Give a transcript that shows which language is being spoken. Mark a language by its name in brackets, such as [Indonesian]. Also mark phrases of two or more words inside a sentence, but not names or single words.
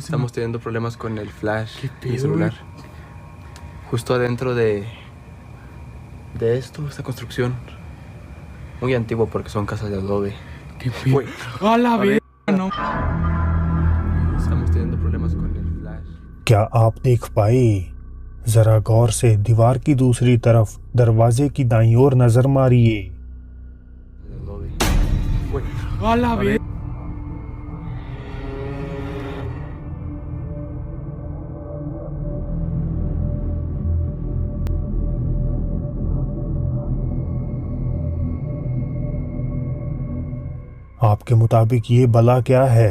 [Spanish] Estamos teniendo problemas con el flash ¿Qué del pedo, celular. güey? Justo adentro de esta construcción. Muy antigua porque son casas de adobe. ¿Qué pedo? Güey. ¡A la A ver. verga! No. Estamos teniendo problemas con el flash. [Hindi] क्या आप देख पाए? जरा गौर से दीवार की दूसरी तरफ दरवाजे की दाईं ओर नजर मारिए। [Spanish] De adobe. Güey. ¡A la verga! [Hindi] आपके मुताबिक ये भला क्या है?